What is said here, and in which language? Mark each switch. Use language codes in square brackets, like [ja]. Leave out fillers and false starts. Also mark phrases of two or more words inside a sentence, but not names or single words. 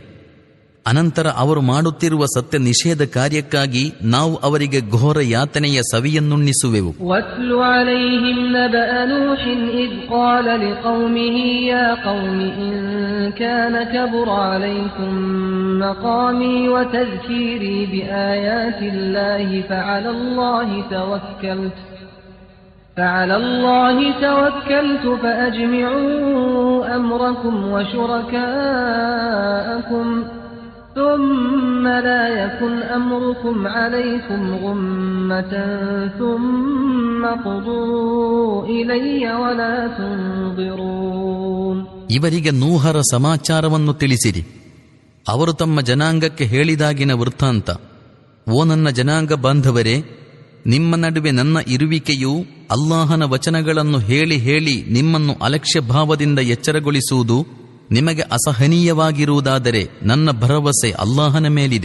[kn] ಅನಂತರ ಅವರು ಮಾಡುತ್ತಿರುವ ಸತ್ಯ ನಿಷೇಧ ಕಾರ್ಯಕ್ಕಾಗಿ ನಾವು ಅವರಿಗೆ ಘೋರ ಯಾತನೆಯ ಸವಿಯನ್ನುಣ್ಣಿಸುವೆವು. [ar] واتل عليهم نبأ نوح إذ قال لقومه يا قوم إن كان كبر عليكم مقامي وتذكيري بآيات الله فعلى الله توكلت فأجمعوا أمركم وشركاءكم ثم لا يكن أمركم عليكم غمة ثم قضوا إلي ولا تنظرون. [kn] ಇವರಿಗೆ ನೂಹರ ಸಮಾಚಾರವನ್ನು ತಿಳಿಸಿರಿ. ಅವರು ತಮ್ಮ ಜನಾಂಗಕ್ಕೆ ಹೇಳಿದಾಗಿನ ವೃತ್ತಾಂತ. ಓ ನನ್ನ ಜನಾಂಗ ಬಾಂಧವರೇ, ನಿಮ್ಮ ನಡುವೆ ನನ್ನ ಇರುವಿಕೆಯು ಅಲ್ಲಾಹನ ವಚನಗಳನ್ನು ಹೇಳಿ ಹೇಳಿ ನಿಮ್ಮನ್ನು ಅಲಕ್ಷ್ಯ ಭಾವದಿಂದ ಎಚ್ಚರಗೊಳಿಸುವುದು ನಿಮಗೆ ಅಸಹನೀಯವಾಗಿರುವುದಾದರೆ ನನ್ನ ಭರವಸೆ ಅಲ್ಲಾಹನ ಮೇಲಿದೆ.